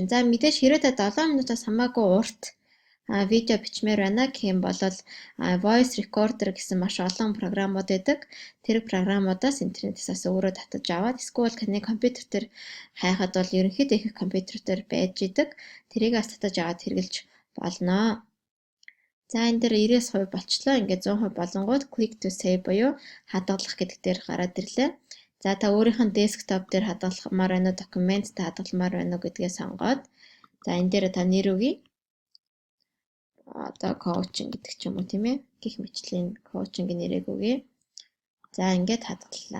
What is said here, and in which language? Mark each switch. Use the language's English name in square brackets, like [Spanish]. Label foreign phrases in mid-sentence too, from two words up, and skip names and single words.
[Mongolian] За мэдээж хэрэг та 7 минутаас хамаагүй урт видео бичмээр байна гэх юм бол [English] voice recorder [Mongolian] гэсэн маш олон програмууд байдаг. Тэр програмуудаас интернетээс өөрөө татаж аваад эсвэл таны компьютер дээр хайхад бол ерөнхийдөө их компьютер дээр байж идэг. Тэрийг бас татаж аваад хэрэглэж болно. За энэ дээр 90% болчлоо. Ингээд 100% болонгууд [English] click to save [Mongolian] буюу хадгалах гэдэг дээр гараад ирлээ. За та өөрийнх нь десктоп дээр хадгаламаар байна уу, документ та хадгаламаар байна уу гэдгээ сонгоод за энэ дээр та нэр өгье. Одоо коучинг гэдэг ч юм уу тийм ээ. Гэх мэтлийн коучингийн нэрийг өгье. За ингээд хадгаллаа.